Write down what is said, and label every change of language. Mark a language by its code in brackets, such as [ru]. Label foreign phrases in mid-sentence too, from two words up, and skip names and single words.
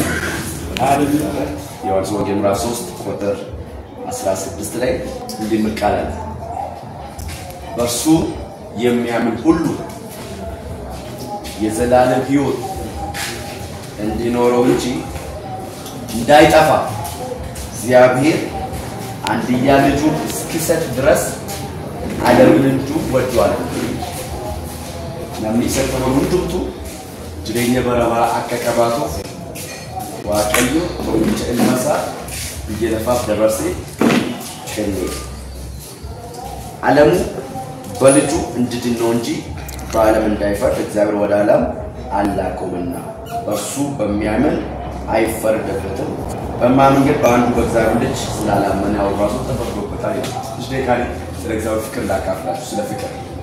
[am] ዮሐንስ ወንጌል ምዕራፍ 3 ቁጥር 16 ላይ እንዲህ ቃል አለ በእርሱ የሚያምን ሁሉ የዘላለም ሕይወት እንዲኖረው እንጂ እንዳይጠፋ እግዚአብሔር አንድያ ልጁን እስኪሰጥ ድረስ ዓለምን እንዲሁ ወዷል [om] namni isa qabu hundumtu jireenya bara bara akka qabaatu waaqayyo tokkicha ilma isaa biyya lafaaf dabarsee kenne [am] ዓለሙ በልጁ እንዲድን ነው እንጂ በዓለም እንዳይፈርድ እግዚአብሔር ወደ ዓለም አላከውምና በእርሱ በሚያምን አይፈረድበትም በማመን ግን በአንዱ በእግዚአብሔር ልጅ ስላላመነ ያው ራሱ ተፈርዶበታል እሺ ደካሪ ስለ እግዚአብሔር ፍቅር ላካፍላችሁ ስለ ፍቅር